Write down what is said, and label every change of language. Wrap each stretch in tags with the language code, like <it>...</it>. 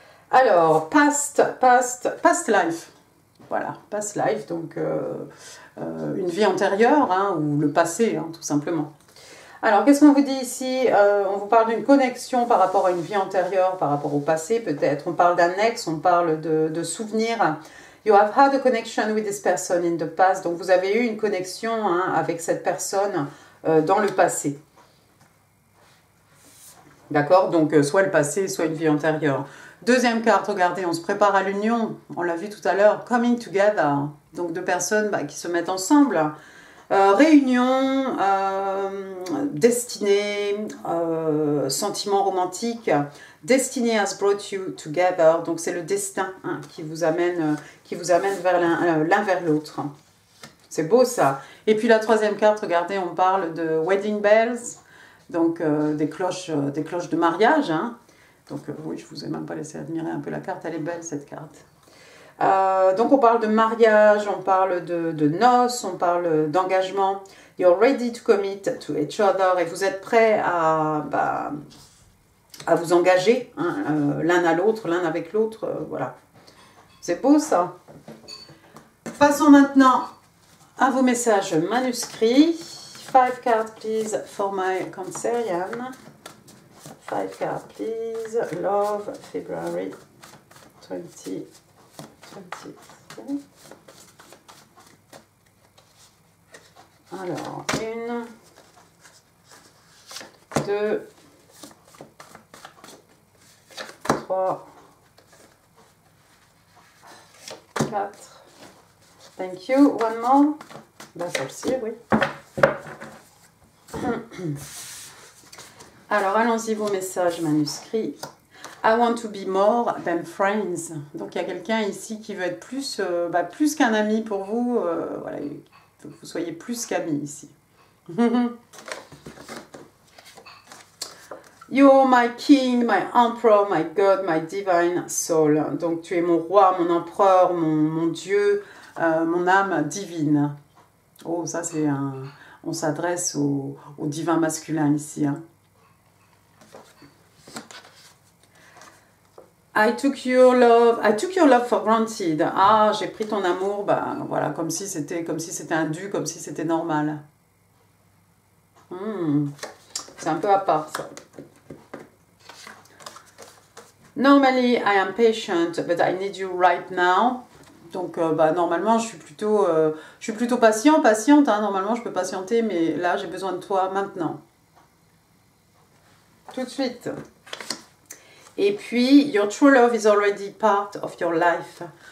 <fr>Alors, past life. Voilà, past life, donc une vie antérieure, hein, ou le passé, hein, tout simplement. Alors, qu'est-ce qu'on vous dit ici? On vous parle d'une connexion par rapport à une vie antérieure, par rapport au passé peut-être. On parle d'un ex, on parle de souvenirs.</fr> <en>You have had a connection with this person in the past.</en> <fr>Donc, vous avez eu une connexion, hein, avec cette personne dans le passé. D'accord? Donc, soit le passé, soit une vie antérieure. Deuxième carte, regardez, on se prépare à l'union. On l'a vu tout à l'heure,</fr> <en>coming together.</en> <fr>Donc, 2 personnes qui se mettent ensemble. Réunion, destinée, sentiment romantique.</fr> <en>Destiny has brought you together.</en> <fr>Donc, c'est le destin, hein, qui vous amène vers l'un vers l'autre. C'est beau, ça. Et puis, la 3e carte, regardez, on parle de</fr> <en>wedding bells.</en> <fr>Donc, des cloches de mariage. Hein. Donc, oui, je ne vous ai même pas laissé admirer un peu la carte. Elle est belle, cette carte. Donc, on parle de mariage, on parle de noces, on parle d'engagement.</fr> <en>You're ready to commit to each other.</en> <fr>Et vous êtes prêts à vous engager, hein, l'un à l'autre, l'un avec l'autre. Voilà. C'est beau, ça. Passons maintenant à vos messages manuscrits.</fr> <en>5 cards, please, for my Cancerian. 5 cards, please. Love, February 2023.</en> <fr>Alors, 1, 2, 3, 4.</fr> <en>Thank you. One more.</en> <fr>Ben, celle-ci, oui. Alors, allons-y, vos messages manuscrits.</fr> <en>I want to be more than friends.</en> <fr>Donc, il y a quelqu'un ici qui veut être plus qu'un ami pour vous. Voilà, il faut que vous soyez plus qu'amis ici.</fr> <en>You're my king, my emperor, my god, my divine soul.</en> <fr>Donc, tu es mon roi, mon empereur, mon dieu, mon âme divine. Oh, ça, c'est un... On s'adresse au divin masculin ici. Hein.</fr> <en>I took your love for granted.</en> <fr>Ah, j'ai pris ton amour, voilà, comme si c'était un dû, comme si c'était normal. C'est un peu à part, ça.</fr> <en>Normally, I am patient, but I need you right now.</en> <fr>Donc, normalement, je suis plutôt patiente. Hein. Normalement, je peux patienter, mais là, j'ai besoin de toi maintenant. Tout de suite. Et puis,</fr> <en>your true love is already part of your life.</en>